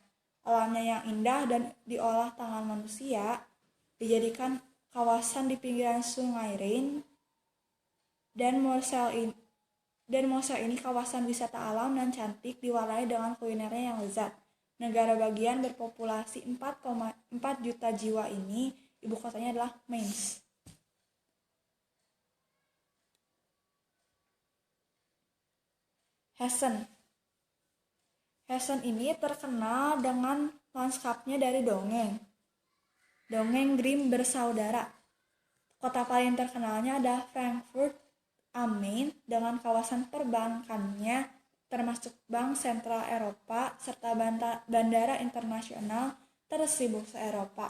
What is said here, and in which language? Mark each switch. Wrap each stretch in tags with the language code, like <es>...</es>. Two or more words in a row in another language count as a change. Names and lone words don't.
<id>Alamnya yang indah dan diolah tangan manusia, dijadikan kawasan di pinggiran Sungai Rhine, dan Mosel ini kawasan wisata alam dan cantik diwarnai dengan kulinernya yang lezat. Negara bagian berpopulasi 4,4 juta jiwa ini, ibu kotanya adalah Mainz. Hessen. Hessen ini terkenal dengan lanskapnya dari dongeng Grimm bersaudara. Kota paling terkenalnya adalah Frankfurt am Main dengan kawasan perbankannya termasuk Bank Sentral Eropa serta bandara internasional tersibuk se-Eropa.</id>